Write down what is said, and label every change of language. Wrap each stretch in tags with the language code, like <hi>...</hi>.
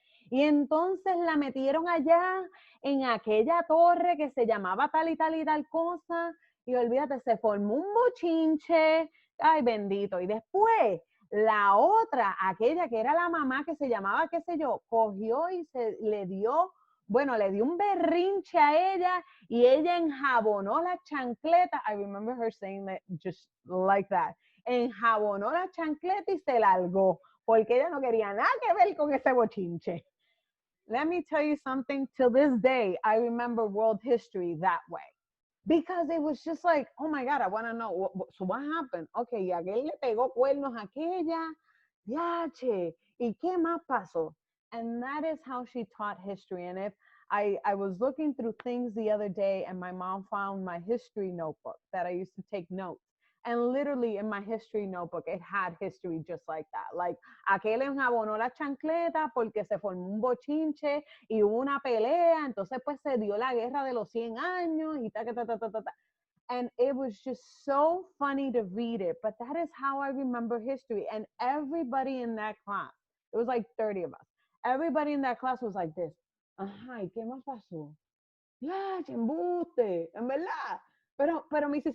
<es>Y entonces la metieron allá en aquella torre que se llamaba tal y tal y tal cosa, y olvídate, se formó un bochinche, ay bendito, y después la otra, aquella que era la mamá que se llamaba, qué sé yo, cogió y le dio un berrinche a ella y ella enjabonó la chancleta.</es> <en>I remember her saying that just like that.</en> <es>Enjabonó la chancleta y se largó porque ella no quería nada que ver con ese bochinche.</es> <en>Let me tell you something, till this day, I remember world history that way. Because it was just like, oh my God, I want to know, so what happened?</en> <es>Okay, y aquel le pegó cuernos a aquella, yache, y qué más pasó?</es> <en>And that is how she taught history. And if I was looking through things the other day and my mom found my history notebook that I used to take notes. And literally in my history notebook, it had history just like that.</en> <es>Like, aquel enjabonó la chancleta porque se formó un bochinche y hubo una pelea, entonces pues se dio la guerra de los 100 años y ta.</es> <en>And it was just so funny to read it, but that is how I remember history. And everybody in that class, it was like 30 of us, everybody in that class was like this.</en> <es>Ajá, ¿y qué más pasó? Ya, embuste, en verdad. Pero Mrs.</es>